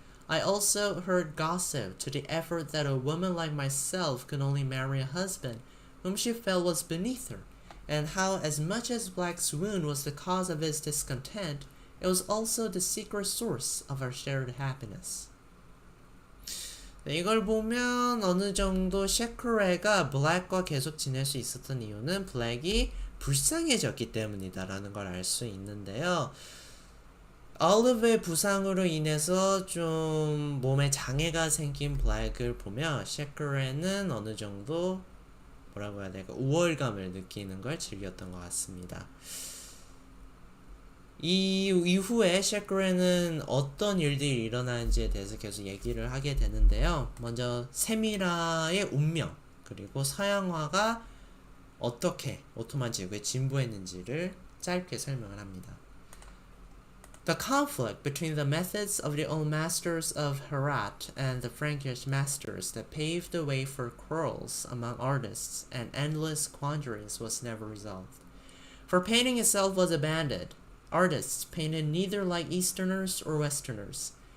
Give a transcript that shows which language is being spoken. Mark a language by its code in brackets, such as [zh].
[en] I also heard gossip to the effort that a woman like myself could only marry a husband whom she felt was beneath her, and how as much as Black's wound was the cause of his discontent, it was also the secret source of our shared happiness. [ko] 네, 이걸 보면 어느 정도 셰크레가 블랙과 계속 지낼 수 있었던 이유는 블랙이 불쌍해졌기 때문이다라는 걸 알 수 있는데요. 올리브의 부상으로 인해서 좀 몸에 장애가 생긴 블랙을 보며 셰크레는 어느 정도 뭐라고 해야 될까 우월감을 느끼는 걸 즐겼던 것 같습니다. 이 이후에 셰크레는 어떤 일들이 일어나는지에 대해서 계속 얘기를 하게 되는데요. 먼저 세미라의 운명 그리고 서양화가 어떻게 오토만 제국에 진보했는지를 짧게 설명을 합니다. [en] The conflict between the methods of the old masters of Herat and the Frankish masters that paved the way for quarrels among artists and endless quandaries was never resolved. For painting itself was abandoned. Artists painted neither like Easterners or Westerners.